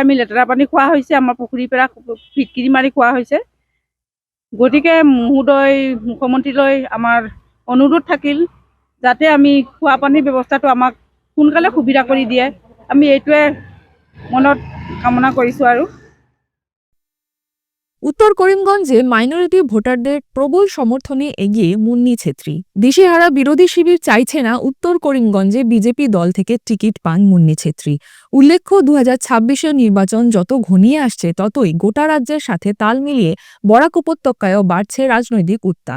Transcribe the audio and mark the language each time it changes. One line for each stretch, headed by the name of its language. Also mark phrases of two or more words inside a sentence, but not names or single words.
Assamese: আমি লেতেৰা পানী খোৱা হৈছে, আমাৰ পুখুৰীৰ পৰা ফিটকিৰি মাৰি খোৱা হৈছে। গতিকে মহোদয় মুখ্যমন্ত্ৰীলৈ আমাৰ অনুৰোধ থাকিল যাতে আমি খোৱা পানীৰ ব্যৱস্থাটো আমাক সোনকালে সুবিধা কৰি দিয়ে। আমি এইটোৱে মনত কামনা কৰিছোঁ। আৰু
Bangla: উত্তর করিমগঞ্জে মাইনরিটি ভোটারদের প্রবল সমর্থনে এগিয়ে মুন্নি ছেত্রী। দিশেহারা বিরোধী শিবির চাইছে না উত্তর করিমগঞ্জে বিজেপি দল থেকে টিকিট পান মুন্নি ছেত্রী। উল্লেখ্য, 2026-এর নির্বাচন যত ঘনিয়ে আসছে ততই গোটা রাজ্যের সাথে তাল মিলিয়ে বরাক উপত্যকায়ও বাড়ছে রাজনৈতিক উত্তাপ।